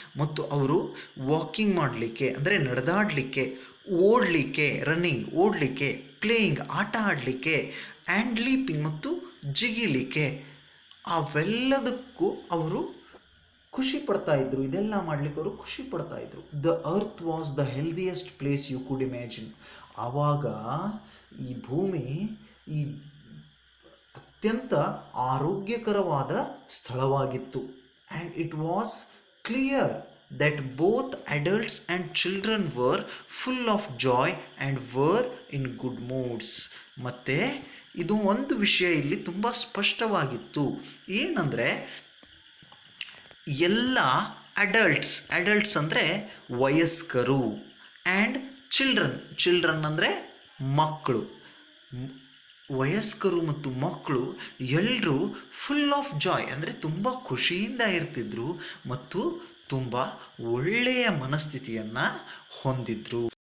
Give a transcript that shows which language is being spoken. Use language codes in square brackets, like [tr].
[kn] ಮತ್ತು ಅವರು ವಾಕಿಂಗ್ ಮಾಡಲಿಕ್ಕೆ ಅಂದರೆ ನಡೆದಾಡಲಿಕ್ಕೆ, ಓಡಲಿಕ್ಕೆ, ರನ್ನಿಂಗ್ ಓಡಲಿಕ್ಕೆ, ಪ್ಲೇಯಿಂಗ್ ಆಟ ಆಡಲಿಕ್ಕೆ, ಆ್ಯಂಡ್ ಲೀಪಿಂಗ್ ಮತ್ತು ಜಿಗಿಲಿಕ್ಕೆ, ಅವೆಲ್ಲದಕ್ಕೂ ಅವರು ಖುಷಿ ಪಡ್ತಾ ಇದ್ರು. ಇದೆಲ್ಲ ಮಾಡಲಿಕ್ಕೆ ಅವರು ಖುಷಿ ಪಡ್ತಾ ಇದ್ರು. [en] The earth was the healthiest place you could imagine. [kn] ಆವಾಗ ಈ ಭೂಮಿ ಈ ಅತ್ಯಂತ ಆರೋಗ್ಯಕರವಾದ ಸ್ಥಳವಾಗಿತ್ತು. [en] And it was clear that both adults and children were full of joy and were in good moods. [kn] ಮತ್ತು ಇದು ಒಂದು ವಿಷಯ ಇಲ್ಲಿ ತುಂಬ ಸ್ಪಷ್ಟವಾಗಿತ್ತು. ಏನಂದರೆ ಎಲ್ಲ ಅಡಲ್ಟ್ಸ್ ಅಂದರೆ ವಯಸ್ಕರು, ಆ್ಯಂಡ್ ಚಿಲ್ಡ್ರನ್ ಅಂದರೆ ಮಕ್ಕಳು, ವಯಸ್ಕರು ಮತ್ತು ಮಕ್ಕಳು ಎಲ್ಲರೂ [en] full of joy [kn] ಅಂದರೆ ತುಂಬ ಖುಷಿಯಿಂದ ಇರ್ತಿದ್ರು ಮತ್ತು ತುಂಬ ಒಳ್ಳೆಯ ಮನಸ್ಥಿತಿಯನ್ನು ಹೊಂದಿದ್ರು.